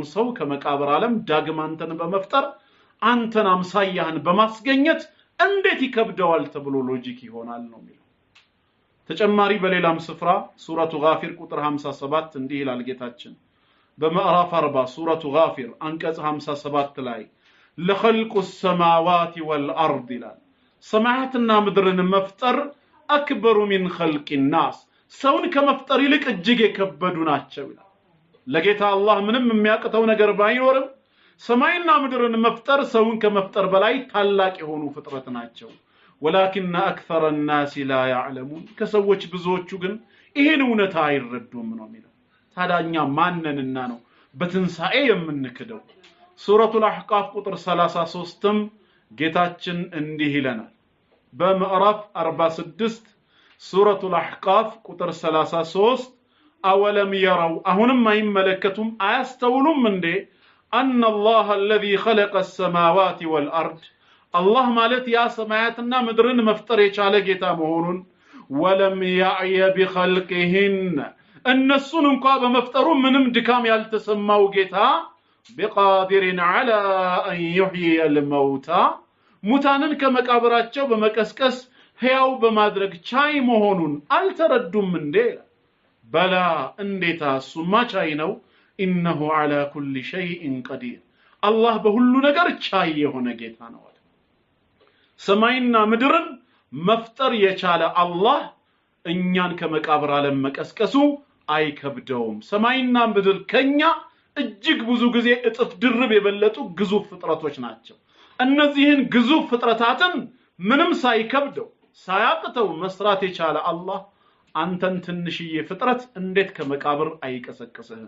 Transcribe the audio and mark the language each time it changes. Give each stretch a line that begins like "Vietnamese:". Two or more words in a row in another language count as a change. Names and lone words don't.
Amharic: ሰው ከመቃብር ዓለም ዳግም አንተን በመፍጠር አንተን አምሳያህን በማስገኘት እንዴት ይከብደዋል ተብሎ ሎጂክ ይሆናል ነው የሚለው። ተጨማሪ በሌላም ስፍራ ሱረቱ ጋፊር ቁጥር 57 እንዲህ ይላል ጌታችን በምዕራፍ 40 ሱረቱ ጋፊር አንቀጽ 57 ላይ
Arabic: لخلق السماوات والأرض
Amharic: ይላል ሰማያትና ምድርን መፍጠር
Arabic: أكبر من خلق الناس
Amharic: ሰውን ከመፍጠር ይልቅ እጅግ የከበዱ ናቸው ይላል። ለጌታ አላህ ምንም የሚያቅተው ነገር ባይኖርም ሰማይና ምድርን መፍጠር ሰውን ከመፍጠር በላይ ታላቅ የሆኑ ፍጥረት ናቸው።
Arabic: ولكن أكثر الناس لا يعلمون
Amharic: ከሰዎች ብዙዎቹ ግን ይሄን እውነታ አይረዱም ነው የሚለው። ታዳኛ ማንነንና ነው በትንሳኤ የምንክደው? ሱረቱል አህቃፍ ቁጥር 33ም ጌታችን እንዲህ ይለናል በምዕራፍ 46 ሱረቱል አህቃፍ ቁጥር 33 አወለም يروا አሁንም አይመለከቱም አያስተውሉም እንዴ
Arabic: أن الله الذي خلق السماوات والأرض الله
Amharic: ማለት ያ ሰማያትና ምድርን መፍጠር የቻለ ጌታ መሆኑን
Arabic: ولم يعي بخلقهن
Amharic: እነሱን እንኳን በመፍጠሩ ምንም ድካም ያልተሰማው ጌታ
Arabic: بقادر على أن يحيي الموتى
Amharic: ሙታንን ከመቃብራቸው በመቀስቀስ ሕያው በማድረግ ቻይ መሆኑን አልተረዱም እንዴ? በላ እንዴታ እሱማ ቻይ ነው።
Arabic: إنه على كل شيء قدير الله
Amharic: በሁሉ ነገር ቻይ የሆነ ጌታ ነው። ሰማይና ምድርን መፍጠር የቻለ አላህ እኛን ከመቃብር ዓለም መቀስቀሱ አይከብደውም። ሰማይና ምድር ከኛ እጅግ ብዙ ጊዜ እጥፍ ድርብ የበለጡ ግዙፍ ፍጥረቶች ናቸው። እነዚህን ግዙፍ ፍጥረታትን ምንም ሳይከብደው ሳያቅተው መስራት የቻለ አላህ አንተን ትንሽዬ ፍጥረት እንዴት ከመቃብር አይቀሰቅስህም?